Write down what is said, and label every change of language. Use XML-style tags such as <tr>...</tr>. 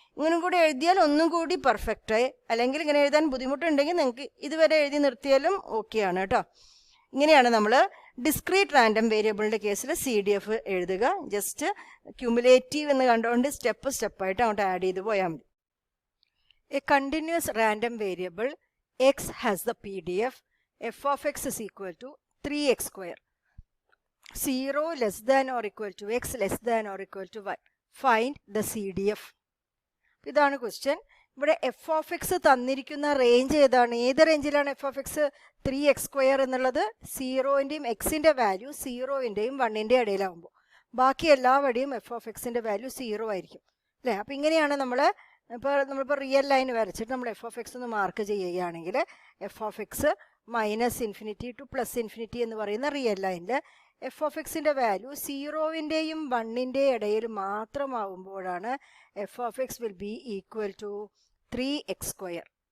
<ml>ഇങ്ങനെ കൂടി എഴുതിയാൽ ഒന്നും കൂടി പെർഫെക്റ്റായി. അല്ലെങ്കിൽ ഇങ്ങനെ എഴുതാൻ ബുദ്ധിമുട്ടുണ്ടെങ്കിൽ നിങ്ങൾക്ക് ഇതുവരെ എഴുതി നിർത്തിയാലും ഓക്കെയാണ് കേട്ടോ. ഇങ്ങനെയാണ് നമ്മൾ ഡിസ്ക്രീറ്റ് റാൻഡം വേരിയബിളിൻ്റെ കേസിൽ CDF എഴുതുക. ജസ്റ്റ് ക്യുമുലേറ്റീവ് എന്ന് കണ്ടുകൊണ്ട് സ്റ്റെപ്പായിട്ട് അങ്ങോട്ട് ആഡ് ചെയ്ത് പോയാൽ മതി.</ml> <en>A continuous random variable x has the PDF f of x is equal to 3x square. 0 less than or equal to x less than or equal to y. Find the CDF.</en> <ml>ഇതാണ് question. ഇവിടെ F of X തന്നിരിക്കുന്ന range ഏതാണ്? ഏത് റേഞ്ചിലാണ് F of X 3x square എന്നുള്ളത്? 0ൻ്റെയും എക്സിൻ്റെ value 0ൻ്റെയും 1ൻ്റെയും ഇടയിലാവുമ്പോൾ ബാക്കി എല്ലാവരുടെയും എഫ് ഓഫ് എക്സിൻ്റെ വാല്യൂ 0 ആയിരിക്കും അല്ലേ? അപ്പോൾ ഇങ്ങനെയാണ് നമ്മളിപ്പോൾ റിയൽ ലൈൻ വരച്ചിട്ട് നമ്മൾ എഫ് ഓഫ് എക്സ് ഒന്ന് മാർക്ക് ചെയ്യുകയാണെങ്കിൽ എഫ് ഓഫ് എക്സ് -∞ ടു +∞ എന്ന് പറയുന്ന റിയൽ ലൈനിൽ എഫ് ഓഫ് എക്സിൻ്റെ വാല്യൂ 0ൻ്റെയും 1ൻ്റെയും ഇടയിൽ മാത്രമാവുമ്പോഴാണ് F of X</ml> <en>Will be equal to 3x square.</en>